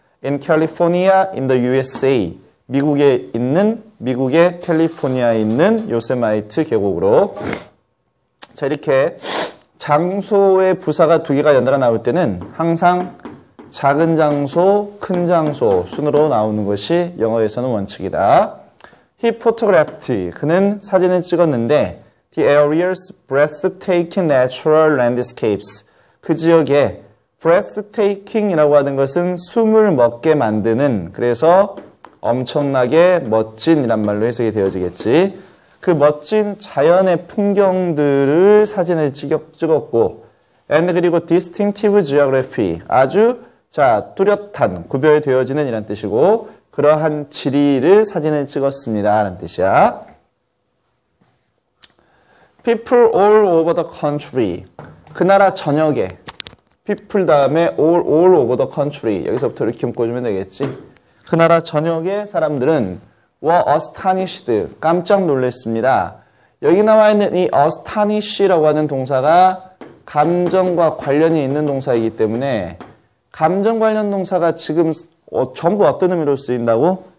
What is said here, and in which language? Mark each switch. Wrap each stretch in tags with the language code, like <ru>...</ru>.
<en>In California, in the USA,</en> <ko>미국의 캘리포니아에 있는 요세마이트 계곡으로. 자, 이렇게 장소의 부사가 두 개가 연달아 나올 때는 항상 작은 장소, 큰 장소 순으로 나오는 것이 영어에서는 원칙이다.</ko> <en>He photographed.</en> <ko>그는 사진을 찍었는데</ko> <en>the area's breathtaking natural landscapes.</en> <ko>그 지역에 breathtaking이라고 하는 것은 숨을 먹게 만드는, 그래서 엄청나게 멋진이란 말로 해석이 되어지겠지. 그 멋진 자연의 풍경들을 사진을 찍었고, and 그리고</ko> <en>distinctive geography.</en> <ko>아주, 자, 뚜렷한, 구별되어지는 이란 뜻이고, 그러한 지리를 사진을 찍었습니다 라는 뜻이야.</ko> <en>People all over the country.</en> <ko>그 나라 전역에,</ko> <en>people</en> <ko>다음에</ko> <en>all over the country.</en> <ko>여기서부터 이렇게 묶어주면 되겠지. 그 나라 전역의 사람들은</ko> <en>were astonished.</en> <ko>깜짝 놀랐습니다. 여기 나와 있는 이 astonish라고 하는 동사가 감정과 관련이 있는 동사이기 때문에, 감정 관련 동사가 지금 전부 어떤 의미로 쓰인다고?</ko>